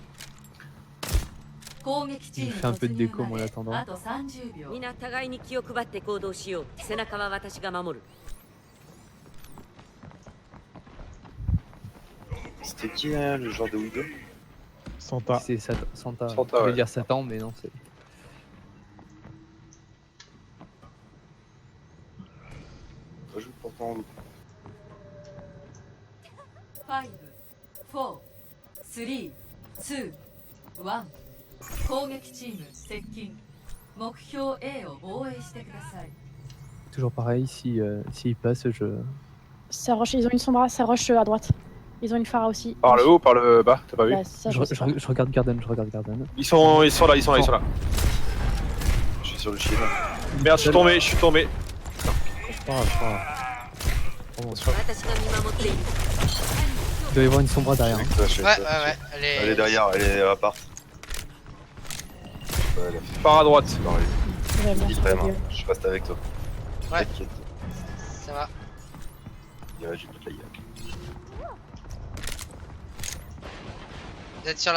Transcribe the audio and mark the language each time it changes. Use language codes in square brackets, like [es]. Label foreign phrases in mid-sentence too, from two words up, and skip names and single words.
[ja] 攻撃チーム [fr] Je fais un peu de [ja] 突入 [fr] déco, [ja] ま [fr] moi, en [ja] で [fr] attendant. [ja] あと30秒皆互いに気を配って行動しよう背中は私が守る [fr] C'était qui le genre de Widow? Santa. C'est Santa. Santa, Je voulais ouais. dire Satan, mais non, c'est. Moi, je joue pourtant en loup. [ja] 5 4 3 2 1 攻撃チーム接近目標 A を防衛してください [fr] Toujours pareil, si s'il passe, je. Ça rush, ils ont une sombra, ça rush à droite. Ils ont une Phara aussi. Par le haut, par le bas, t'as pas vu? Bah, ça, Je, sais je- pas. je regarde Garden, je regarde Garden. Ils sont là, ils sont là. Je suis sur le shield. Merde, je suis tombé. C'est pas grave, c'est pas grave. Oh, mon Dieu. [ja] 私が見守っている [fr] Il doit y avoir une sombra derrière. hein. Je suis Ouais, avec toi, ouais, ouais. Elle est derrière, elle est à part. Ouais, elle a fait Par à droite. dans les Ouais, bon, petits c'est frères, pas hein. vieux. Je reste avec toi. Ouais. T'inquiète. Ça va. Ouais, j'ai toute la gueule. Vous êtes sur la